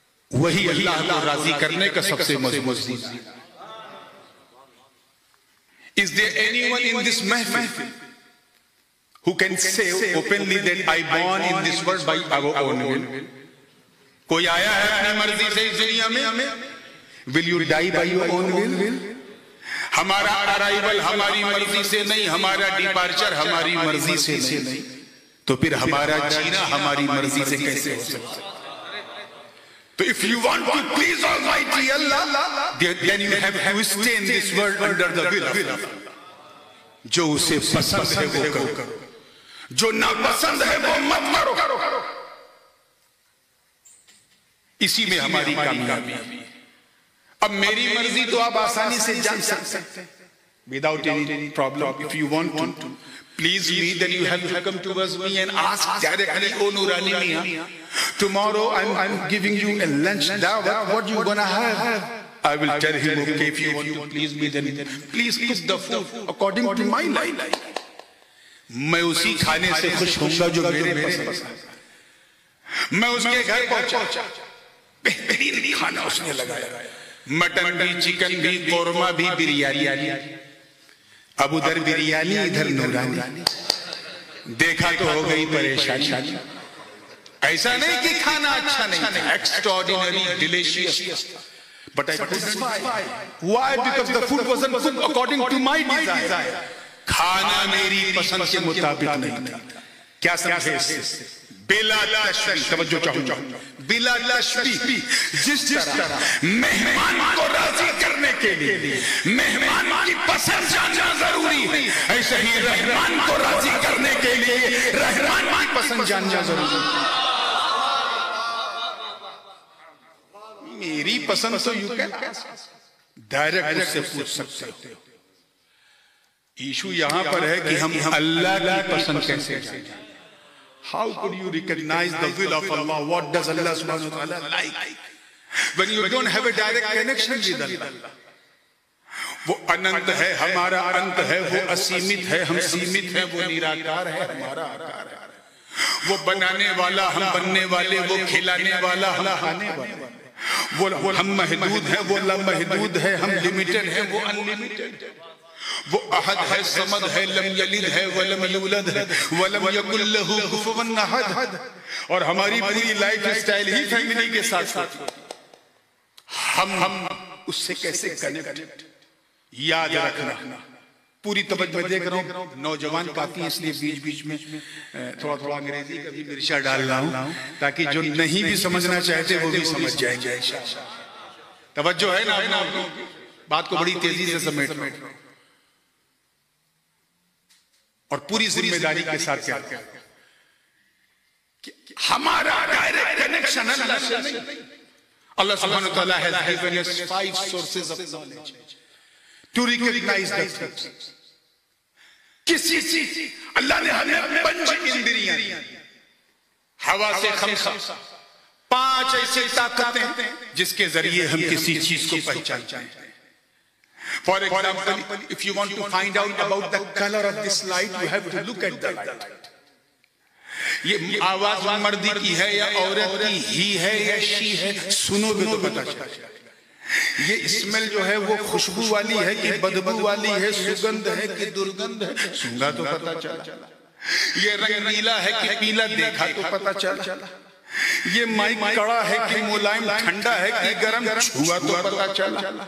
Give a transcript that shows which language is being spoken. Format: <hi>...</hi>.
<ur>وہی اللہ کو راضی کرنے کا سب سے مضبوط.</ur> <en>Is there anyone in this mahfil who can say openly that I born in this world by our own will?</en> <ur>کوئی آیا ہے اپنی مرضی سے اس دنیا میں؟</ur> <en>Will you die by your own will?</en> <ur>ہمارا ارائیول ہماری مرضی سے نہیں، ہمارا ڈیپارچر ہماری مرضی سے نہیں، تو پھر ہمارا جینا ہماری مرضی سے کیسے ہو سکتا ہے؟</ur> <en>So if you want to please Almighty Allah, then you have to stay in this world under the will of Allah.</en> <ur>جو اسے پسند ہے وہ کرو، جو ناپسند ہے وہ مت کرو. اسی میں ہماری کامیابی ہے. اب میری مرضی تو آپ آسانی سے جان سکتے ہیں</ur> <en>without any problem. If you want to please me, then you have to come towards me and ask directly, oh Nurani Mia, tomorrow I'm giving you a lunch dawah, what you gonna have? I will tell him, okay, if you want to please me, then please cook the food according to my life.</en> <ur>میں اسی کھانے سے خوش ہوں گا جو میرے پسند ہے. میں اس کے گھر پہنچا، بہترین کھانا اس نے لگایا، مٹن بھی، چکن بھی، قورمہ بھی، بریانی. اب ادھر بریانی ادھر نورانی. دیکھا تو ہو گئی پریشانی. ایسا نہیں کہ کھانا اچھا نہیں تھا، ایکسٹراڈینری delicious.</ur> <en>But I couldn't buy. Why? Because the food wasn't cooked according to my desire.</en> <ur>کھانا میری پسند کے مطابق نہیں تھا. کیا سمجھے اس سے؟ بلا تشبیہ، توجہ چاہوں، بلا تشبیہ. جس طرح مہمان کو راضی کرنے کے لیے مہمان کی پسند جاننا ضروری ہے، ایسے ہی رحمان کو راضی کرنے کے لیے رحمان کی پسند جاننا ضروری ہے. میری پسند تو یو کین ڈائریکٹ اس سے پوچھ سکتے ہو. ایشو یہاں پر ہے کہ ہم اللہ کی پسند کیسے جانیں.</ur> <en>How could you recognize the will of Allah? What does Allah subhanahu wa ta'ala like? When you don't have a direct connection with Allah.</en> <ur>وہ اننت ہے، ہمارا انت ہے، وہ اسیمت ہے، ہم سیمت ہیں، وہ نیراکار ہے، ہمارا آکار ہے. وہ بنانے والا، ہم بننے والے، وہ کھلانے والا، ہم کھانے والے. وہ ہم محدود ہیں، وہ لامحدود ہے، ہم لیمیٹڈ ہیں، وہ انلیمیٹڈ ہے. وہ احد ہے، صمد ہے،</ur> <ar>لم یلد ہے ولم یولد ہے ولم یکن لہ کفوا احد.</ar> <ur>اور ہماری پوری لائف سٹائل ہی فیملی کے ساتھ ہوتی. ہم اس سے کیسے کنیکٹ؟ یاد رکھنا. پوری توجہ دیکھ رہا ہوں، نوجوان کافی اس لیے بیچ بیچ میں تھوڑا انگریزی کا بھی مرچا ڈال رہا ہوں تاکہ جو نہیں بھی سمجھنا چاہتے وہ بھی سمجھ جائیں گے. توجہ ہے نا؟ بات کو بڑی تیزی سے سمیٹ رہا ہوں اور پوری ذمہ داری کے ساتھ کیا ہمارا ڈائریکٹ کنیکشن اللہ سے نہیں.</ur> <en>اللہ سبحانہ وتعالی has given us 5 sources of knowledge to recognize the things.</en> <ur>کسی چیز اللہ نے ہمیں 5 اندریاں، ہوا سے 5 ایسی طاقتیں جس کے ذریعے ہم کسی چیز کو پہچانتے ہیں.</ur> <en>For example, if you want to find out about the color of this light, you have to look at the light.</en> <ur>یہ آواز مردی کی ہے یا عورت کی ہی ہے یا شی ہے، سنو گے تو پتہ چلے. یہ اسمیل جو ہے وہ خوشبو والی ہے کہ بدبو والی ہے، سگندھ ہے کہ درگندھ ہے، سونگا تو پتہ چلا. یہ رنگ نیلا ہے کہ پیلا، دیکھا تو پتہ چلا. یہ مائک کڑا ہے کہ ملائم، ٹھنڈا ہے کہ گرم، چھوا تو پتہ چلا.</ur>